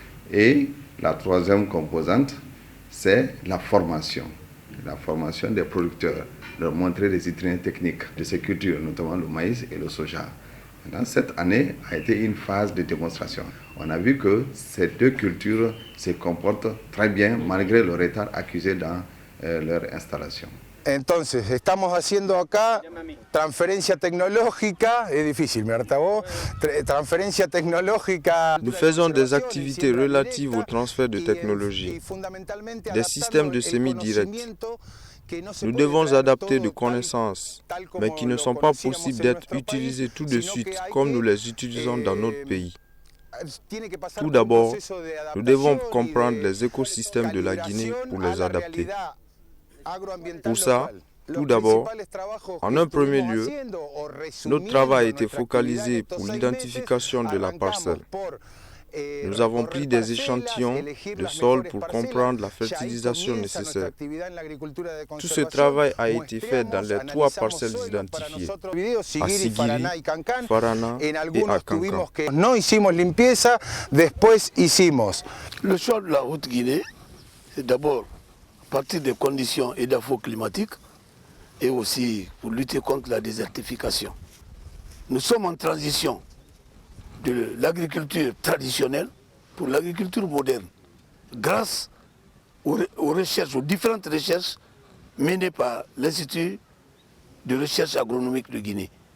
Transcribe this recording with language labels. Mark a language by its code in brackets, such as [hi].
[fr] Et la troisième composante, c'est la formation des producteurs, leur montrer les itinéraires techniques de ces cultures, notamment le maïs et le soja. Maintenant, cette année a été une phase de démonstration. On a vu que ces 2 cultures se comportent très bien malgré le retard accusé dans leur installation. [es] Entonces, estamos haciendo acá transferencia tecnológica, es difícil, ¿verdad vos? Transferencia tecnológica. [fr] Nous faisons des activités relatives au transfert de technologie, des systèmes de semis-directs. Nous devons adapter des connaissances, mais qui ne sont pas possibles d'être utilisées tout de suite comme nous les utilisons dans notre pays. Tout d'abord, nous devons comprendre les écosystèmes de la Guinée pour les adapter. Pour ça, tout d'abord, en un premier lieu, notre travail a été focalisé pour l'identification de la parcelle. Nous avons pris des échantillons de sol pour comprendre la fertilisation nécessaire. Tout ce travail a été fait dans les 3 parcelles identifiées, à Sigiri, Farana et à Kankan. [es] No hicimos limpieza, después hicimos. [fr] Le choix de la Haute-Guinée, c'est d'abord à partir des conditions édapho-climatiques et aussi pour lutter contre la désertification. Nous sommes en transition de l'agriculture traditionnelle pour l'agriculture moderne, grâce aux recherches, aux différentes recherches menées par l'Institut de recherche agronomique de Guinée.